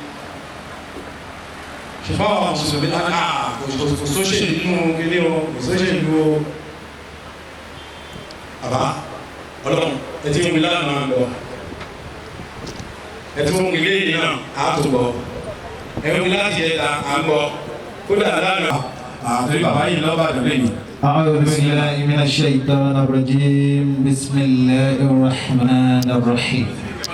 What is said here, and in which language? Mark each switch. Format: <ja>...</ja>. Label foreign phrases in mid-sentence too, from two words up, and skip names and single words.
<yo>Ṣùgbọ́n àwọn mùsùlùmí kò sóṣè nínú ilé o, kò sóṣè nínú o. Bàbá Ọlọ́run ẹ ti mú mi lánàá lọ. Ẹ ti mú mi lé ìdí náà àtúbọ̀. Ẹ mú mi láti ẹ̀ta à ń bọ̀. Kódà lánàá. Àtúrí bàbá yìí lọ́ba àdúgbò yìí.</yo> <ar>أعوذ بالله من الشيطان الرجيم. بسم الله الرحمن الرحيم.</ar>